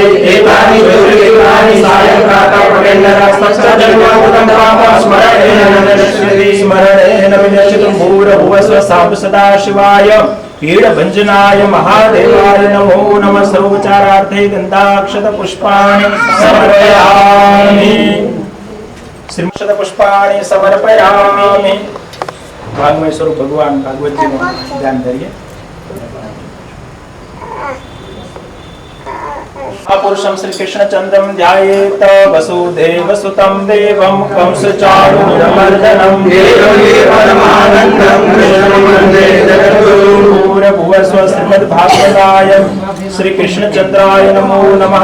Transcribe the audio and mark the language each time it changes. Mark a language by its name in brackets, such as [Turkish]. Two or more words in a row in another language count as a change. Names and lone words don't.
[Sanskrit] एतानि ज्योतिर्लिङ्गानि सायंप्रातः पठेन्नरस्तजन्माकृतं पापं स्मरणेन विनश्यतं भूर्भुवस्व साम्ब सदा शिवाय पीडभञ्जनाय महादेवाय नमो नमः। सर्वोपचारार्थे गन्धाक्षत पुष्पाणि समर्पयामि। श्रीमक्षत पुष्पाणि समर्पयामि। [Gujarati] भागमय स्वरूप भगवान भागवत जी નું ધ્યાન કરીએ। [Sanskrit] पुरुषं श्री कृष्णचन्द्रं ध्यायेत। वसुदेवसुतं देवं कंसचाणूरमर्दनं देवकी परमानन्दं कृष्णं वन्दे जगद्गुरुं। भूर्भुवस्व श्रीमद्भागवताय श्री कृष्णचन्द्राय नमो नमः।